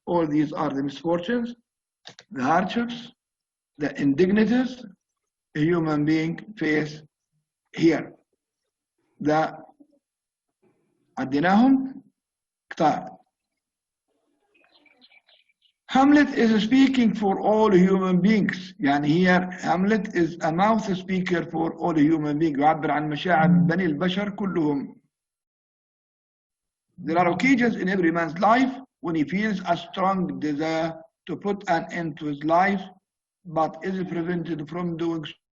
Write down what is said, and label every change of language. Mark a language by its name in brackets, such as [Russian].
[English] All these are the misfortunes, the hardships, the indignities a human being face here. [Arabic] The عديناهم كتار. [English] Hamlet is speaking for all human beings. يعني here Hamlet is a mouth speaker for all human beings. [Arabic] يعبر عن مشاعر بني البشر كلهم. [English] There are occasions in every man's life when he feels a strong desire to put an end to his life, but is prevented from doing